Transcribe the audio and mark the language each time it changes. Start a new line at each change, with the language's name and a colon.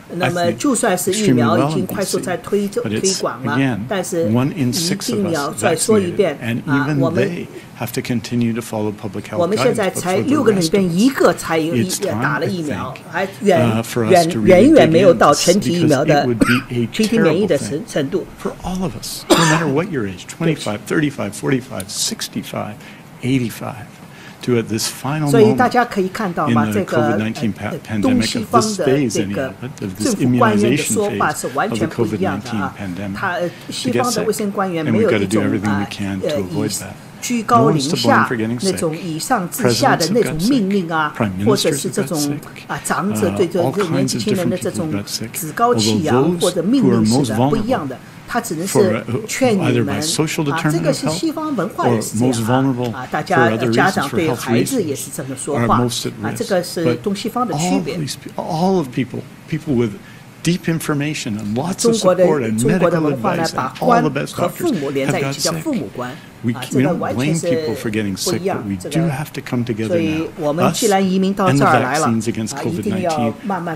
Chinese: 那么，就算是疫苗已经快速在推广了，但是一定要再说一遍我们现在才6个人里边1个才打了疫苗，还远远没有到全体疫苗的群体免疫的程度。
English: For all of us, no matter what your age, 25, 35, 45, 65, 85. To at this final moment in the COVID-19 pandemic, of this phase, of this immunization phase of the COVID-19 pandemic, to get sick, and we've got to do everything we can to avoid that.
Chinese: 居高临下那种以上至下的那种命令啊，或者是这种长者对这年轻人的这种趾高气扬或者命令式的不一样的。他只能是劝你们这个是西方文化也是这样大家家长对孩子也是这么说话这个是东西方的区别。
English: All of people with deep information and lots of support and medical advice and all the best doctors have got sick. We don't blame people for getting sick, but we do have to come together now. Us and the vaccines against COVID-19.